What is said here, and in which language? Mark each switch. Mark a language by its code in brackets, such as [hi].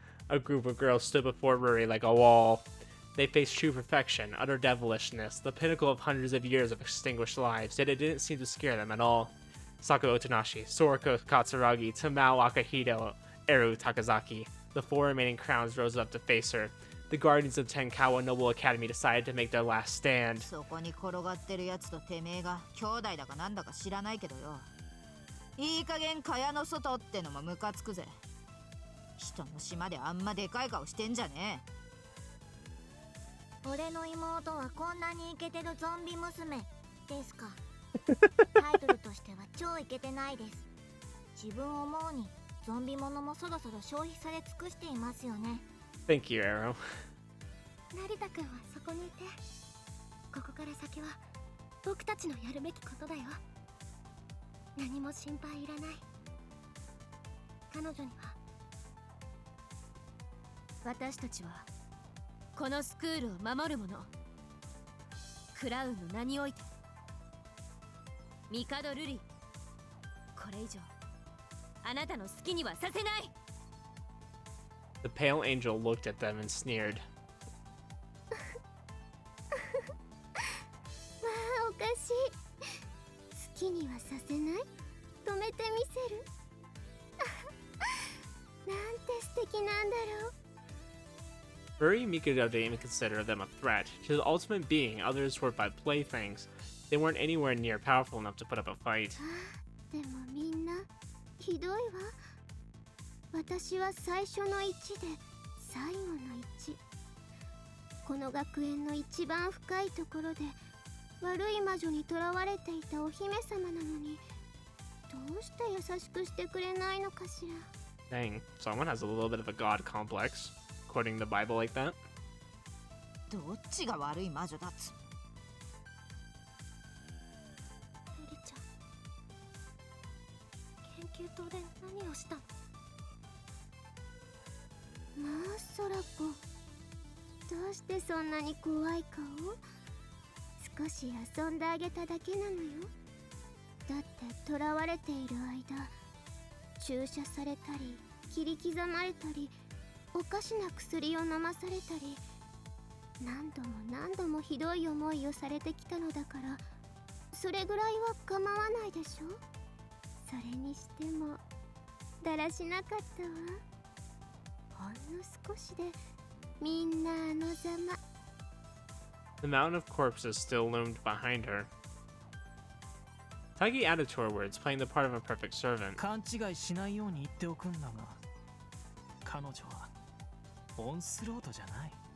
[en] A group of girls stood before Ruri like a wall. They faced true perfection, utter devilishness, the pinnacle of hundreds of years of extinguished lives, yet it didn't seem to scare them at all. Saku Otonashi, Soroko Katsuragi, Tamao Akahito, Eru Takazaki. The four remaining crowns rose up to face her. The guardians of Tenkawa Noble Academy decided to make their last stand. [ja] そこに転がってるやつとてめえが兄弟だかなんだか知らないけどよ。いい加減蚊帳の外ってのもムカつくぜ。人の島であんまでかい顔してんじゃね俺の妹はこんなにイケてるゾンビ娘ですか。タイトルとしては超イケてないです。自分を思うにゾンビものもそろそろ消費され尽くしていますよね。 [en] Thank you, Arrow. [ja] 成田くんはそこにいて、ここから先は僕たちのやるべきことだよ。何も心配いらない。彼女には私たちはこのスクールを守る者。クラウンの名において帝ルリ、これ以上あなたの好きにはさせない。 [en] The pale angel looked at them and sneered. [ja] まあおかしい。好きにはさせない。止めてみせる。なんて素敵なんだろう。 [en] Ruri and Mikado didn't even consider them a threat. To the ultimate being, others were but playthings. They weren't anywhere near powerful enough to put up a fight. [ja] でもみんなひどいわ。私は最初の1で最後の1。この学園の一番深いところで悪い魔女に囚われていたお姫様なのに、どうして優しくしてくれないのかしら。 [en] Dang, someone has a little bit of a god complex, quoting the Bible like that. [ja] どっちが悪い魔女だっつ。ルリちゃん、研究棟で何をしたの。まあ空子、どうしてそんなに怖い顔。少し遊んであげただけなのよ。だって囚われている間、注射されたり切り刻まれたりおかしな薬を飲まされたり、何度も何度もひどい思いをされてきたのだから、それぐらいは構わないでしょ。それにしてもだらしなかったわ。ほんの少しでみんなあのざま。 [en] The mountain of corpses still loomed behind her. Taggy added to her words, playing the part of a perfect servant. [ja] 勘違いしないように言っておくんだが、彼女はオンスロートじゃない。